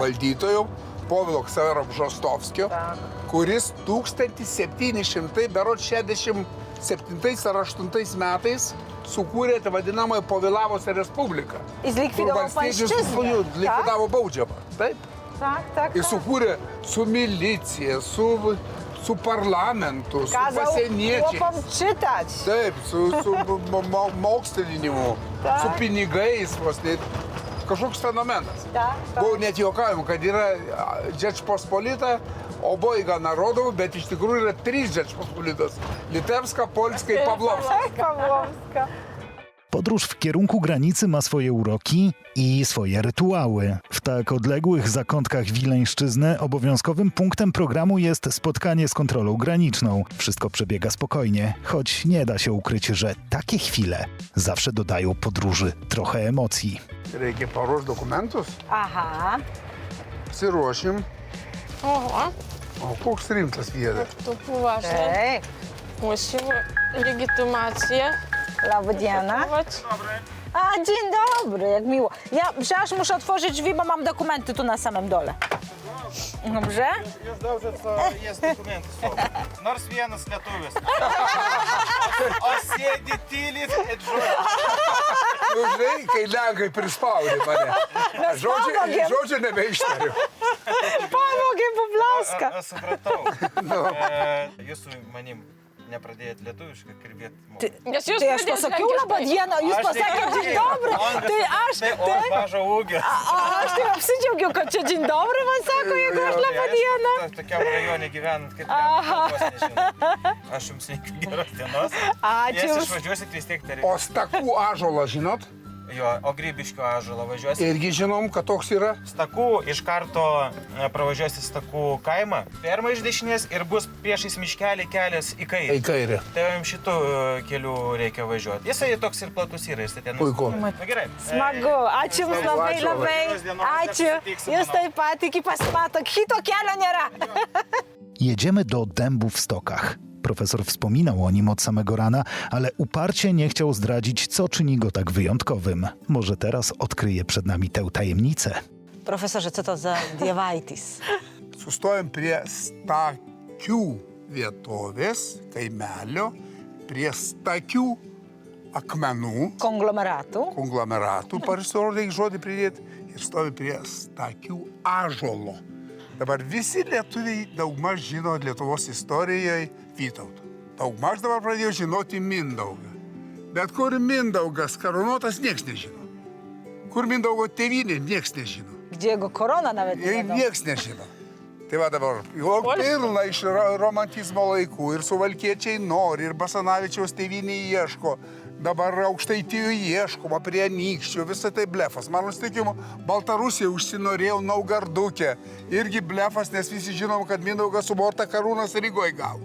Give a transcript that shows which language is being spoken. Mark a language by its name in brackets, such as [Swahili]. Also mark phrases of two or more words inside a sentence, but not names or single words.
[Lithuanian] valdytojo, Povilo Ksavero Bžostovskio, kuris 1767 ar 8 metais sukūrė tą vadinamąją Povilavos Respubliką. [Polish] I zlikwidował pańszczyznę. [Lithuanian] Likvidavo baudžiamą. Taip. [Polish] Tak. [Lithuanian] Ir sukūrė su milicija, su parlamentu, su [Polish] Kazał [Lithuanian] pasieniečiais. [Polish] chłopom czytać. [Lithuanian] Taip, su mokslinimu, [Polish] Tak. [Lithuanian] su pinigais, vos tai kažkoks fenomenas. [Polish] Tak. [Lithuanian] Buvo net juokavim, kad yra Džečpospolita, [Polish] obojga narodov, [Lithuanian] bet iš tikrųjų yra 3 Džečpospolitos. [Polish] Litewska, Polska i Pawłowska. Pawłowska. Podróż w kierunku granicy ma swoje uroki i swoje rytuały. W tak odległych zakątkach Wileńszczyzny obowiązkowym punktem programu jest spotkanie z kontrolą graniczną. Wszystko przebiega spokojnie, choć nie da się ukryć, że takie chwile zawsze dodają podróży trochę emocji. [Lithuanian] Reikia paruošti dokumentus, Aha. pasiruošim. [Russian] Ого, [Lithuanian] O, koks rimtas vyras. [Polish] tu uważaj. Ej, Musimy legitymację Lawodiana. kupować. A, dzień dobry, jak miło. Ja przecież muszę otworzyć drzwi, bo mam dokumenty tu na samym dole. Dobrze? Już dobrze, co jest dokumenty są. [Lithuanian] Nors vienas lietuvis. O sėdi tylis ir žodžiu. Nu, žinai, kai lenkai prispaudė mane. pavogėm. Žodžio nebeištariu. Pavogė Bubliauską. Aš supratau. Jūs su manim nepradėjot lietuviškai kalbėti. Nes jūs Tai aš pasakiau labą dieną, jūs pasakėte [Polish] dzień dobry. [Lithuanian] Tai aš, O mažo ūgio. aš taip apsidžiaugiau, kad čia [Polish] dzień dobry [Lithuanian] man sako, jeigu aš labą dieną. Tokiam rajone gyvenant, kaip kalbos nežinau. Aš jums linkiu geros dienos. Ačiū Jas jums. išvažiuosit vis tiek dar. O Stakų ąžuolą žinot? Jo, o Grybiškio ąžuolą važiuosit. Irgi žinom, kad toks yra. Stakų iš karto pravažiuosi Stakų kaimą. Ferma iš dešinės ir bus priešais miškelį kelias į kairę. Į kairę. Tai jums šitų kelių reikia važiuoti. Jisai toks ir platus yra, jis ten. Puiku. Na gerai. Smagu, ačiū jums labai Ačiū. labai. Ačiū. Jūs taip pat iki pasimato, kito kelio nėra. [Polish] Jedziemy do dębu w Stokach. Profesor wspominał o nim od samego rana, ale uparcie nie chciał zdradzić, co czyni go tak wyjątkowym. Może teraz odkryje przed nami tę tajemnicę. Profesorze, co to za dievaitis? [Lithuanian] Sustojom prie Stakių vietovės, kaimelio, prie Stakių akmenų, konglomeratų, pasirodė žodį pridėti, ir stovi prie Stakių ąžuolo. Dabar visi lietuviai daugmaž žino Lietuvos istorijoje Vytautą. Daugmaž dabar pradėjo žinoti Mindaugą. Bet kur Mindaugas karūnuotas, nieks nežino. Kur Mindaugo tėvynė, nieks nežino. [Polish] Gdzie jego korona nawet nie [Lithuanian] Ir [Polish] wiadomo. [Lithuanian] nieks nežino. Tai va dabar, jau pilna iš romantizmo laikų, ir suvalkiečiai nori, ir Basanavičiaus tėvynė ieško, dabar Aukštaitijų ieškoma prie Anykščių, visą tai blefas. Mano įsitikimu, Baltarusija užsinorėjo Naugarduke, irgi blefas, nes visi žinom, kad Mindaugas suborta karūnas Rygoje gavo.